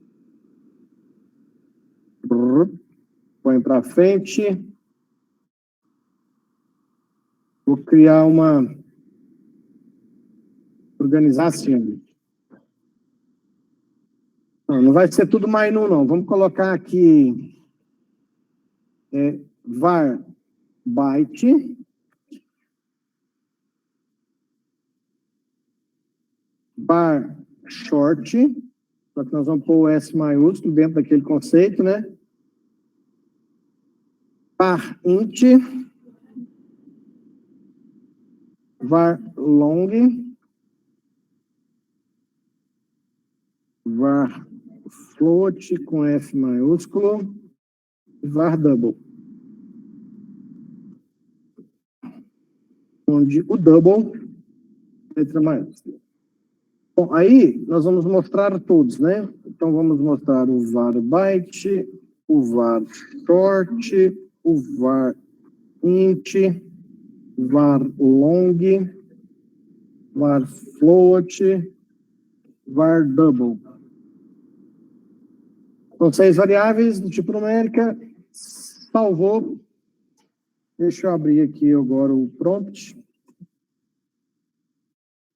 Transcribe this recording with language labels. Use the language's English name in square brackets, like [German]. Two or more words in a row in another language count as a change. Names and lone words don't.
[Portuguese] Põe para frente. Vou criar uma... Organizar assim. Não vai ser tudo mais não. Vamos colocar aqui var byte var short, só que nós vamos pôr o S maiúsculo dentro daquele conceito, né? Var int var long var float com F maiúsculo, var double. Onde o double, letra maiúscula. Bom, aí nós vamos mostrar todos, né? Então vamos mostrar o var byte, o var short, o var int, var long, var float, var double. São 6 variáveis do tipo numérica. Salvou. Deixa eu abrir aqui agora o prompt.